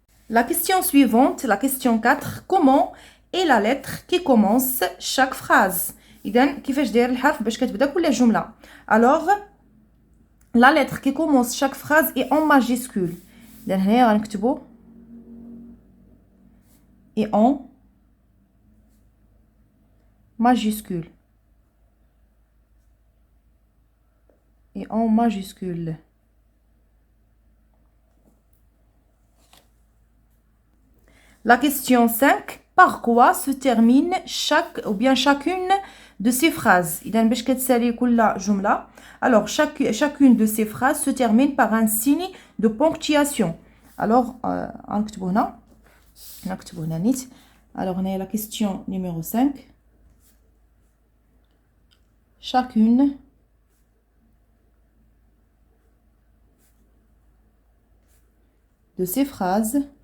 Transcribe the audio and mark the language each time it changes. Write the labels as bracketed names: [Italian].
[French] La question suivante, la question 4, comment est la lettre qui commence chaque phrase. [Arabic] إذن كيفاش داير الحرف باش كتبدا كل جملة. [French] Alors la lettre qui commence chaque phrase est en majuscule. [Arabic] إذن هنايا غنكتبو [French] et en majuscule. Et en majuscule. La question 5, par quoi se termine chaque ou bien chacune de ces phrases. [Arabic] إذا باش كتسالي كل جملة. [French] Alors chacune de ces phrases se termine par un signe de ponctuation. [Arabic] Alors غنكتبو هنا. نكتبو هنا نيت. [French] Alors [Arabic] هنايا [French] la question numéro 5. Chacune de ces phrases